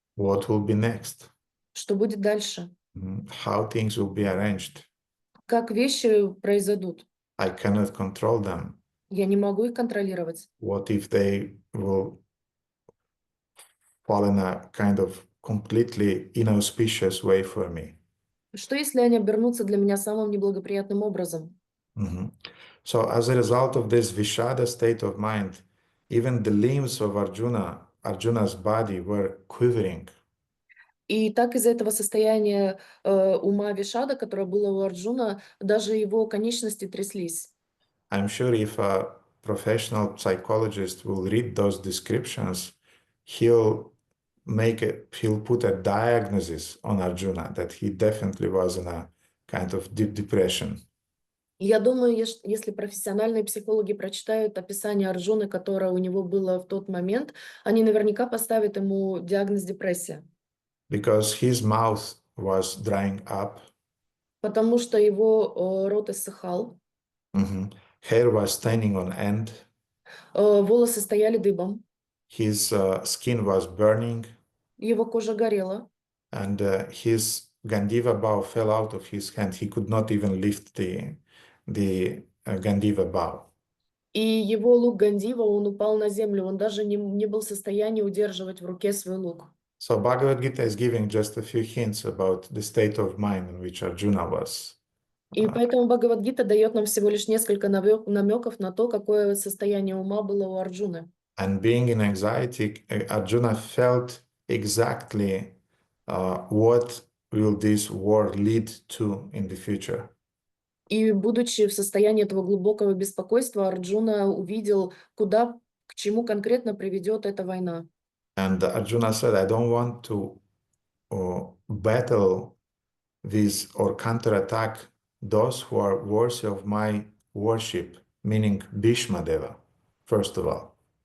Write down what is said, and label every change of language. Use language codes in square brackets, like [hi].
[en] What will be next? [ru] Что будет дальше? [en] How things will be arranged? [ru] Как вещи произойдут? [en] I cannot control them. [ru] Я не могу их контролировать. [en] What if they will fall in a kind of completely inauspicious way for me? [ru] Что если они обернутся для меня самым неблагоприятным образом? [en] So as a result of this Vishada state of mind, even the limbs of Arjuna's body were quivering. [ru] И так из-за этого состояния ума Вишада, которое было у Арджуна, даже его конечности тряслись. [en] I'm sure if a professional psychologist will read those descriptions, he'll put a diagnosis on Arjuna that he definitely was in a kind of deep depression. [ru] Я думаю, если профессиональные психологи прочитают описание Арджуны, которое у него было в тот момент, они наверняка поставят ему диагноз депрессия. [en] Because his mouth was drying up. [ru] Потому что его рот иссыхал. [en] Hair was standing on end. [ru] Волосы стояли дыбом. [en] His skin was burning. [ru] Его кожа горела. [en] And his Gandiva bow fell out of his hand. He could not even lift the Gandiva bow. [ru] И его лук Гандива, он упал на землю. Он даже не был в состоянии удерживать в руке свой лук. [en] So Bhagavad Gita is giving just a few hints about the state of mind in which Arjuna was. [ru] И поэтому Бхагавад-гита дает нам всего лишь несколько намеков на то, какое состояние ума было у Арджуны. [en] And being in anxiety, Arjuna felt exactly what will this war lead to in the future. [ru] И будучи в состоянии этого глубокого беспокойства, Арджуна увидел, к чему конкретно приведет эта война. [en] And Arjuna said, I don't want to battle with or counterattack those who are worthy of my worship, meaning Bhīṣmadeva, first of all.